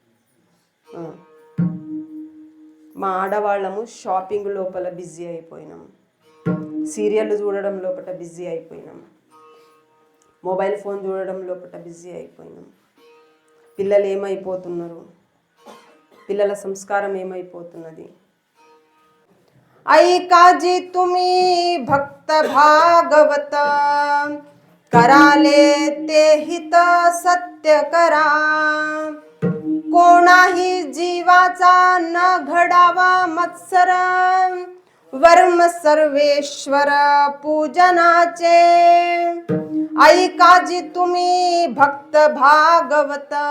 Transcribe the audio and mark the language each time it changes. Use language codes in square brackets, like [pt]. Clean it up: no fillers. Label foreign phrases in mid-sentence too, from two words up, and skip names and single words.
[te] మా ఆడవాళ్ళము షాపింగ్ లోపల బిజీ అయిపోయినాం, సీరియళ్ళు చూడడం లోపల బిజీ అయిపోయినాం, మొబైల్ ఫోన్ చూడడం లోపల బిజీ అయిపోయినాం. పిల్లలు ఏమైపోతున్నారు, పిల్లల సంస్కారం ఏమైపోతున్నది? [mr] ऐकाजी तुम्ही भक्त भागवत कराले ते हित सत्य करा, कोणाही जीवाचा न घडावा मत्सर, वर्म सर्वेश्वर पूजनाचे, ऐकाजी तुम्ही भक्त भागवत,